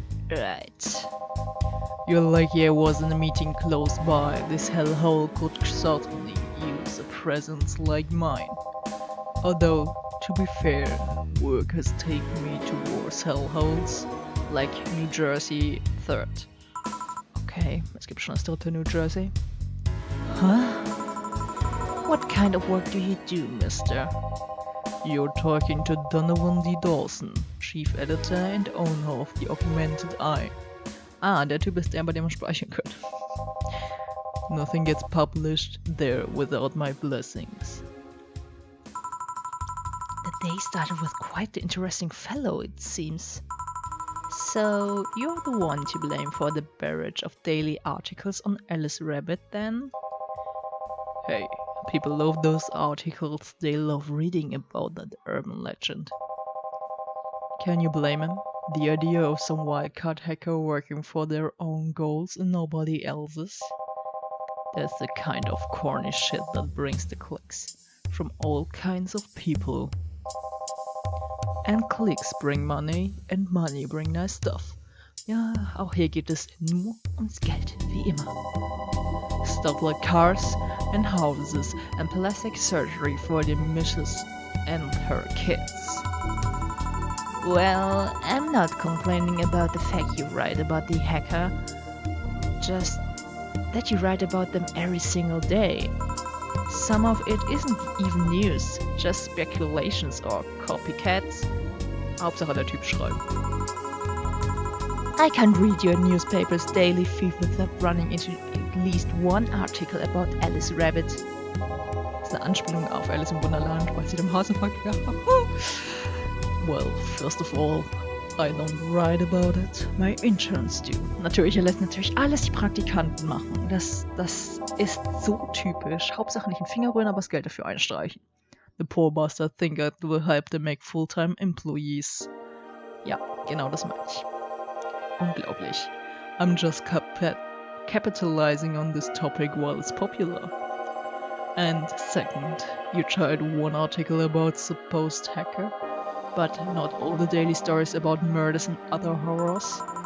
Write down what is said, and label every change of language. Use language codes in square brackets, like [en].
[en] Right. You're lucky I was in a meeting close by. This hellhole could certainly use a presence like mine. Although, to be fair, work has taken me towards hellholes, like New Jersey 3rd. [de] Okay, es gibt schon das dritte New Jersey. Huh? [en] What kind of work do you do, mister? You're talking to Donovan D. [de] Dawson, [en] Chief Editor and Owner of the Augmented Eye. [de] Ah, der Typ ist der, bei dem man speichern kann. [en] Nothing gets published there without my blessings. The day started with quite the interesting fellow, it seems. So, you're the one to blame for the barrage of daily articles on Alice Rabbit, then? Hey, people love those articles, they love reading about that urban legend. Can you blame him? The idea of some wildcard hacker working for their own goals and nobody else's? That's the kind of corny shit that brings the clicks from all kinds of people. And clicks bring money and money bring nice stuff. [de] Ja, auch hier geht es nur ums Geld, wie immer. [en] Stuff like cars and houses and plastic surgery for the missus and her kids. Well, I'm not complaining about the fact you write about the hacker, just that you write about them every single day. Some of it isn't even news, just speculations or copycats. [de] Hauptsache der Typ schreibt. [en] I can't read your newspaper's daily feed without running into at least one article about Alice Rabbit. [de] Das ist eine Anspielung auf Alice im Wunderland, weil sie dem Hasenfuck gehabt hat. [en] Well, first of all, I don't write about it. My interns do. [de] Natürlich, er lässt natürlich alles die Praktikanten machen. Das ist so typisch. Hauptsache nicht den Finger rühren, aber das Geld dafür einstreichen. [en] The poor bastard think it will help them make full-time employees. [de] Ja, genau das meine ich. Unglaublich. [en] I'm just capitalizing on this topic while it's popular. And second, you tried one article about supposed hacker, but not all the daily stories about murders and other horrors.